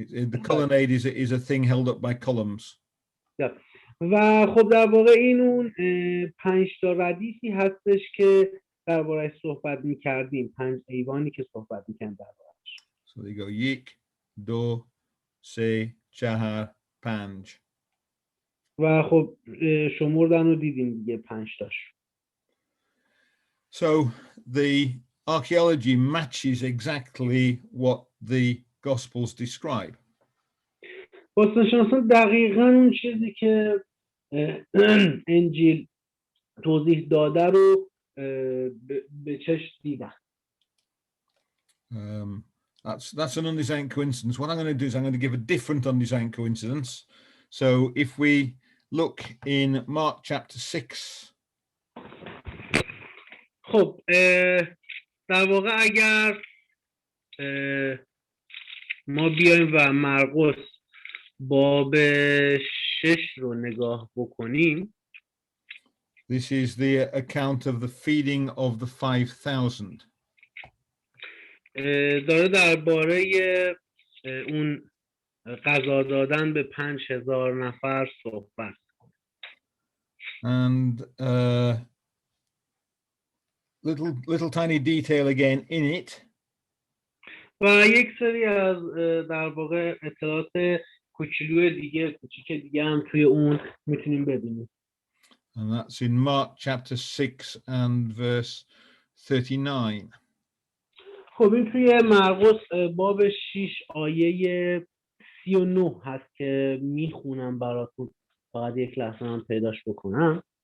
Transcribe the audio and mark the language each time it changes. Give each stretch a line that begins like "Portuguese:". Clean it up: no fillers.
English: The colonnade is a thing held up by columns. Yeah.
Persian: و خب در واقع این اون 5 تا ردیفی هستش که درباره‌اش صحبت می‌کردیم، 5 ایوانی که صحبت می‌کردیم درباره‌اش.
English: So they go 1 2 3 4 5.
Persian: و خب شمردن رو دیدیم دیگه 5 تاش.
English: So the archaeology matches exactly what the Gospels describe.
Persian: باستانشناسان دقیقاً اون چیزی که انجیل توضیح داده رو به چشم دیدن.
English: That's an undesigned coincidence. What I'm going to do is I'm going to give a different undesigned coincidence. So if we look in Mark chapter 6.
Persian: خب در واقع اگر ما بیایم و مرقس باب 6 رو نگاه بکنیم.
English: This is the account of the feeding of the 5,000.
Persian: داره درباره اون غذا دادن به 5,000 نفر صحبت.
English: And little tiny detail again in it.
Persian: و یک سری از در واقع اطلاعات کوچیک دیگه هم توی اون میتونیم ببینیم.
English: And that's in Mark chapter 6 and verse 39.
Persian: خب این توی مرقس باب 6 آیه 39 هست که میخونم براتون. فقط یک لحظه من پیداش بکنم.